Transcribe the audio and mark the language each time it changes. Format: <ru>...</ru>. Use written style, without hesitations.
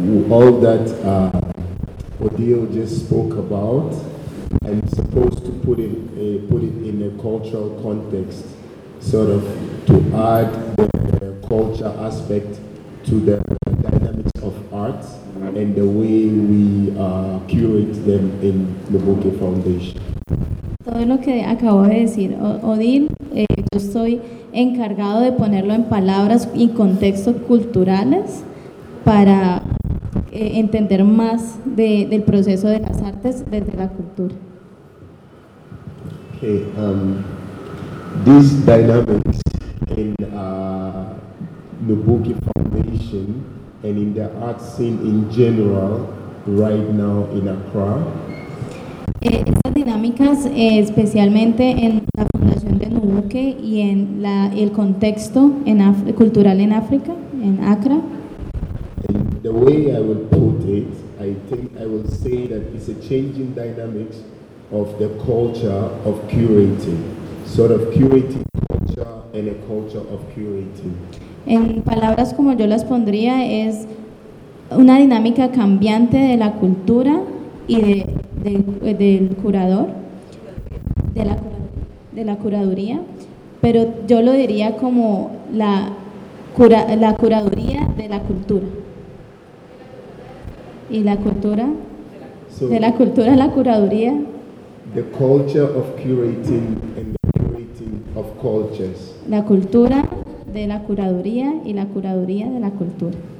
<en>All that Odile just spoke about, I'm supposed to put it in a cultural context, sort of to add the culture aspect to the dynamics of art and the way we curate them in the Bokeh Foundation.</en> <es>Todo lo que acabo de decir, Odil, yo estoy encargado de ponerlo en palabras y contextos culturales para entender más del proceso de las artes desde la cultura.</es> <en>Okay, these dynamics in the Bokeh Foundation and in the art scene in general right now in Accra.</en> <es>Estas dinámicas, especialmente en la Fundación de Nubuque y en el contexto cultural en África, en Accra.</es> <en>And the way I would put it, I think I would say that it's a changing dynamics of the culture of curating, sort of curating culture and a culture of curating.</en> <es>En palabras como yo las pondría, es una dinámica cambiante de la cultura y del curador, de la curaduría, pero yo lo diría como la curaduría de la cultura. Y la cultura, so, de la cultura a la curaduría.</es> <en>The culture of curating and the curating of cultures.</en> <es>La cultura de la curaduría y la curaduría de la cultura.</es>